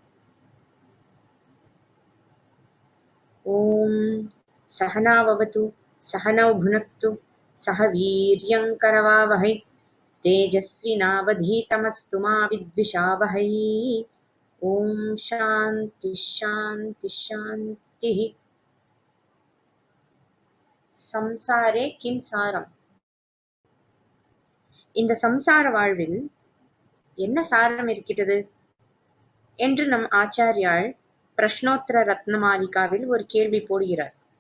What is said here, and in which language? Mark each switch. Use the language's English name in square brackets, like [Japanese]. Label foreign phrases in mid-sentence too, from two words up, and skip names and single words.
[Sanskrit] ॐ सहनाववतु सहनौ भुनक्तु सह वीर्यङ्करवावहै तेजस्विनावधीतमस्तु मा विद्विषावहै। ॐ शान्ति शान्ति शान्तिः। संसारे किं सारम्? [Tamil] இந்த சம்சார வாழ்வில் என்ன சாரம் இருக்கிறது என்று நம் ஆச்சாரியால் பிரஷ்னோத்தர ரத்னமாலிகாவில் ஒரு கேள்வி போடுகிறார்.